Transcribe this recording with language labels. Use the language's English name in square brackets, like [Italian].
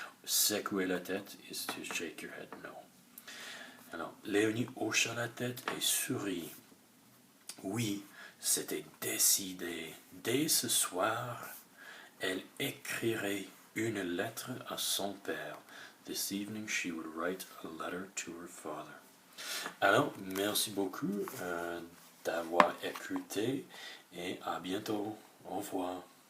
[French] Secouer la tête [English] is to shake your head, no. [French] Alors, Léonie hocha la tête et sourit. Oui, c'était décidé. Dès ce soir, elle écrirait une lettre à son père. [English] This evening she would write a letter to her father. [French] Alors, merci beaucoup d'avoir écouté et à bientôt. Au revoir.